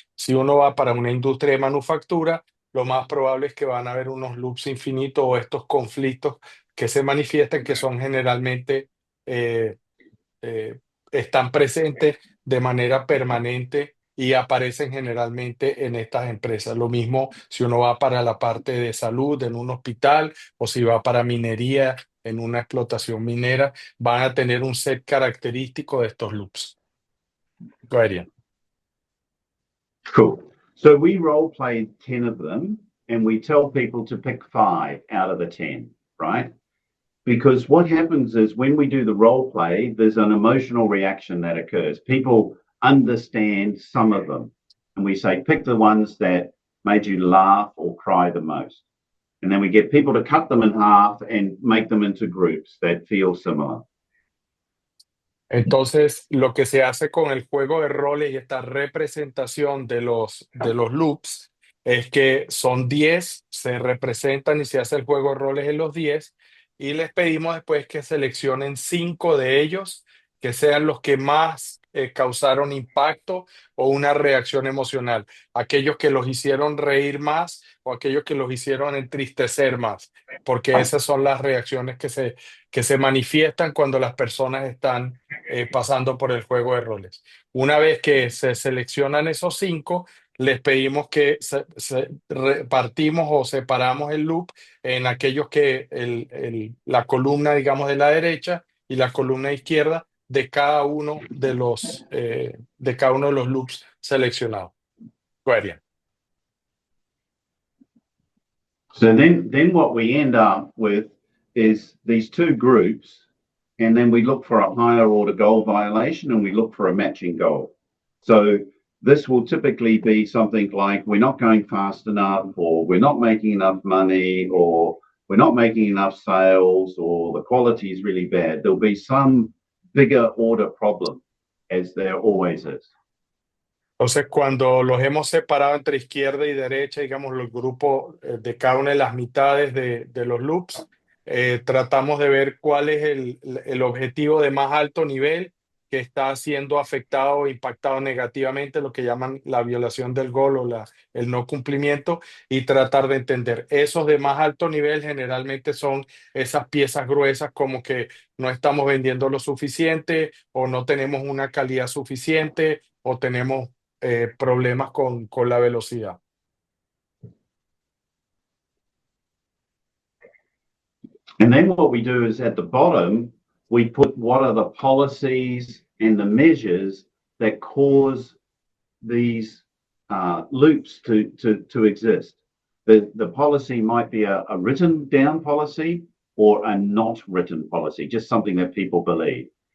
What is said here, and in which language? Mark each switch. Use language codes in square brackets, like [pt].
[es] Si uno va para una industria de manufactura, lo más probable es que van a haber unos loops infinitos o estos conflictos que se manifiestan, que son generalmente están presentes de manera permanente y aparecen generalmente en estas empresas. Lo mismo si uno va para la parte de salud en un hospital o si va para minería en una explotación minera, van a tener un set característico de estos loops. [en] Go ahead, Ian. Cool. So we role play 10 of them and we tell people to pick 5 out of the 10, right? Because what happens is when we do the role play, there's an emotional reaction that occurs. People understand some of them. And we say, pick the ones that made you laugh or cry the most. And then we get people to cut them in half and make them into groups that feel similar. [es] Entonces, lo que se hace con el juego de roles y esta representación de los loops es que son 10, se representan y se hace el juego de roles en los 10 y les pedimos después que seleccionen 5 de ellos que sean los que más causaron impacto o una reacción emocional. Aquellos que los hicieron reír más o aquellos que los hicieron entristecer más, porque esas son las reacciones que se manifiestan cuando las personas están pasando por el juego de roles. Una vez que se seleccionan esos 5, les pedimos que repartimos o separamos el loop en aquellos que la columna, digamos, de la derecha y la columna izquierda de cada uno de los loops seleccionados. [en] Go ahead, Ian. So then what we end up with is these 2 groups, and then we look for a higher order goal violation and we look for a matching goal. So this will typically be something like we're not going fast enough, or we're not making enough money, or we're not making enough sales, or the quality is really bad. There'll be some bigger order problem, as there always is. [es] Entonces, cuando los hemos separado entre izquierda y derecha, digamos, los grupos de cada una de las mitades de los loops, tratamos de ver cuál es el objetivo de más alto nivel que está siendo afectado o impactado negativamente, lo que llaman la violación del goal o el no cumplimiento, y tratar de entender. Esos de más alto nivel generalmente son esas piezas gruesas como que no estamos vendiendo lo suficiente o no tenemos una calidad suficiente o tenemos problemas con la velocidad. [en] And then what we do is at the bottom, we put what are the policies and the measures that cause these loops to exist. The policy might be a written down policy or a not written policy, just something that people believe.